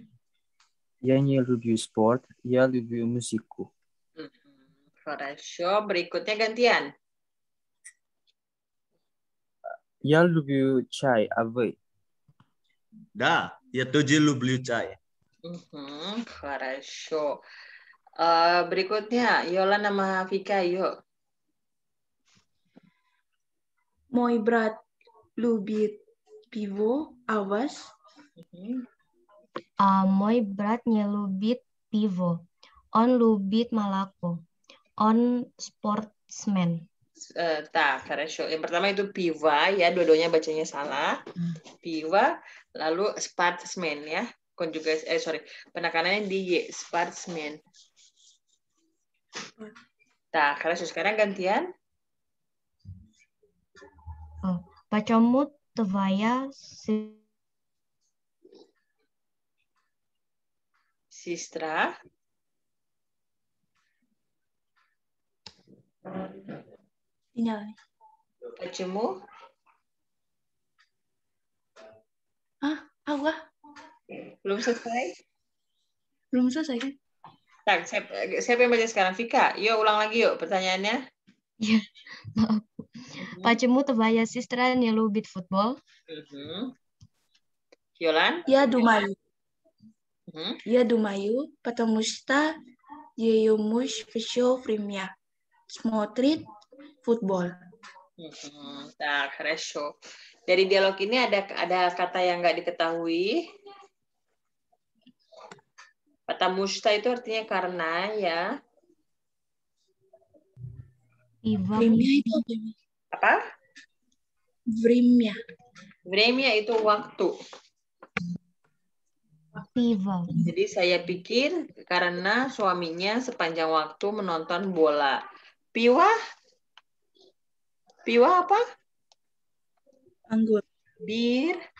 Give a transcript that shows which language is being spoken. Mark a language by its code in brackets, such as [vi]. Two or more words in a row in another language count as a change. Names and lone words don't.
[ru] Я не люблю спорт, я люблю музыку. Хорошо, [id] berikutnya gantian. [ru] Я люблю чай, а вы? Да, я тоже люблю чай. Хорошо. [id] Berikutnya, Yola sama Vika, yuk. [ru] Мой брат любит пиво, а вас? Мой брат не любит пиво. Он любит молоко. Он спортсмен. Tak, хорошо. [id] Yang pertama itu piva ya, dua-duanya bacanya salah. Piva, lalu sportsman ya. Konjugasi, penekanannya di y, sportsman. [ru] Tak, хорошо. [id] Sekarang gantian. [ru] Почему твоя Sistra. [id] Sinyal. [ru] Почему? [id] Apa? Belum selesai? Belum selesai kan? [ru] Tak, [id] siapa yang baca sekarang? Vika, yuk ulang lagi yuk pertanyaannya. Ya, maaf. [ru] Почему твоя сестра не любит футбол? [id] Yolan? [ru] Я думаю, потому что ее муж все время смотрит футбол. Tak, хорошо. [id] Dari dialog ini ada kata yang nggak diketahui. Kata musta itu artinya karena ya. Время itu Apa? [ru] Время. [id] Vremya itu waktu. [ru] Piva. [id] Jadi saya pikir karena suaminya sepanjang waktu menonton bola. Piwa? Piwa apa? Anggur. Bir.